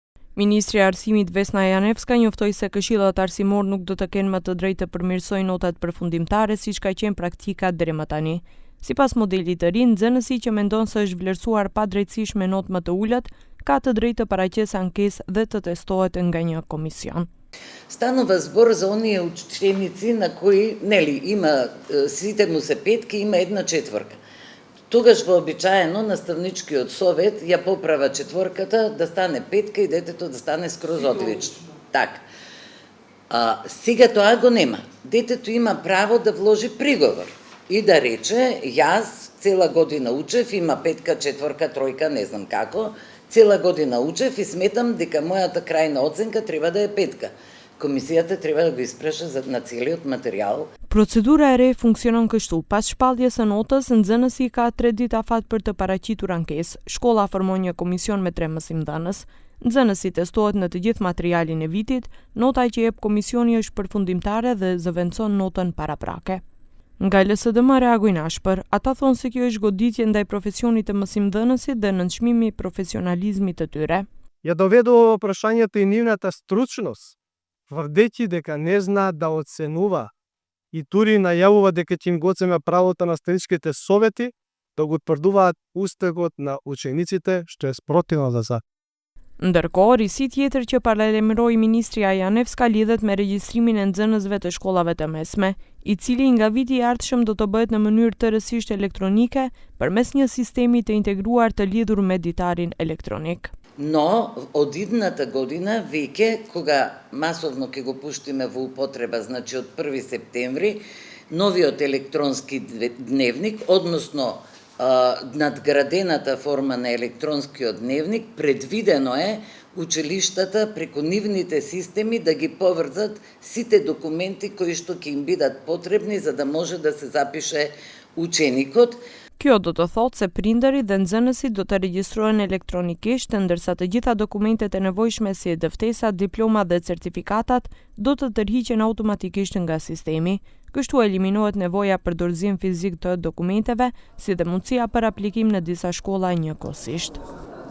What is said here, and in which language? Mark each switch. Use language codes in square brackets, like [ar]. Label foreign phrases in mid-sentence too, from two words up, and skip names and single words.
[sq] Ministri i Arsimit Vesna Janevska njoftoi se këshillat arsimor nuk do të kenë më të drejtë të përmirësojnë notat përfundimtare siç ka qenë praktika deri më tani. Sipas modelit të ri, nxënësi që mendon se është vlerësuar padrejtësisht me notë më të ulët, ka të drejtë të paraqesë ankesë dhe të testohet nga një komision. [mk] Станува збор за оние ученици на кои, има сите му се петки, има една четврка. Тогаш вообичаено наставничкиот совет ја поправа четворката да стане петка и детето да стане скроз одлично. Така. Сега тоа го нема. Детето има право да вложи приговор и да рече, јас цела година учев, има петка, четворка, тројка, не знам како, цела година учев и сметам дека мојата крајна оценка треба да е петка. Комисијата треба да го испраша на целиот материјал. [sq] Procedura e re funksionon kështu. Pas shpalljes së notës, nxënësi ka 3 ditë afat për të paraqitur ankesë. Shkolla formon një komision me 3 mësimdhënës. Nxënësi testohet në të gjithë materialin e vitit, nota që jep komisioni është përfundimtare dhe zëvendëson notën paraprake. Nga LSDM reagojnë ashpër, ata thonë se kjo është goditje ndaj profesionit të mësimdhënësit dhe nënçmimi i profesionalizmit të tyre. [mk] Ја доведува прашањето и нивната стручност, тврдејќи дека не знаат да оценува и тури најавува дека ќе им го одземе правото на наставничките совети да го утврдуваат успехот на учениците, што е спротивно за закон. [sq] Ndërkohë, risi tjetër që paralajmëroi ministrja Janevska lidhet me regjistrimin e nxënësve të shkollave të mesme, i cili nga viti i ardhshëm do të bëhet në mënyrë tërësisht elektronike përmes një sistemi të integruar të lidhur me ditarin elektronik. [mk] Но од идната година веќе кога масовно ќе го пуштиме во употреба, значи од 1 септември, новиот електронски дневник, односно надградената форма на електронскиот дневник, предвидено е училиштата преку нивните системи да ги поврзат сите документи кои што ќе им бидат потребни за да може да се запише ученикот. [sq] Kjo do të thotë se prindërit dhe nxënësit do të regjistrohen elektronikisht, ndërsa të gjitha dokumentet e nevojshme si dëftesat, diploma dhe certifikatat do të tërhiqen automatikisht nga sistemi. Kështu eliminohet nevoja për dorëzim fizik të dokumenteve, si dhe mundësia për aplikim në disa shkolla njëkohësisht.